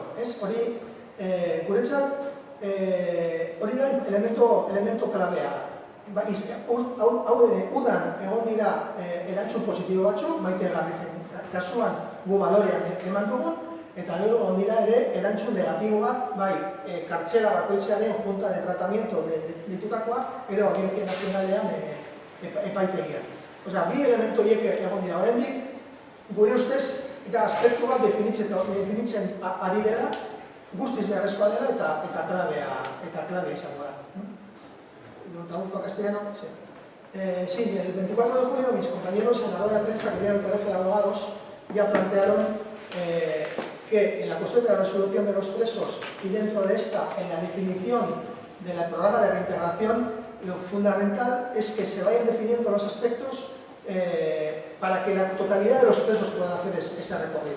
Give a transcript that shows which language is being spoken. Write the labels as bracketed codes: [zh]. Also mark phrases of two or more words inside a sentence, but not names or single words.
[eu] Hori, guretzat, hori da elemento klabea. Udan egon dira erantzun positibo batzuk, Maite Garrifen kasuan gu balorean eman dugun, eta gero egon dira ere erantzun negatiboak, bai kartxela bakoitzearen [es] junta de tratamiento [eu] ditutakoa, edo Audientzia Nazionalean epaitegian. Bi elementu horiek egon dira oraindik, gure ustez, eta aspektu bat definitzen ari dela, guztiz beharrezkoa dela eta klabea izango da. [es] Lo traduzco a castellano. Sí, el 24 de julio mis compañeros en la rueda de prensa que dieron el Colegio de Abogados ya plantearon que en la cuestión de la resolución de los presos y dentro de esta, en la definición del programa de reintegración, lo fundamental es que se vayan definiendo los aspectos para que la totalidad de los presos puedan hacer ese recorrido.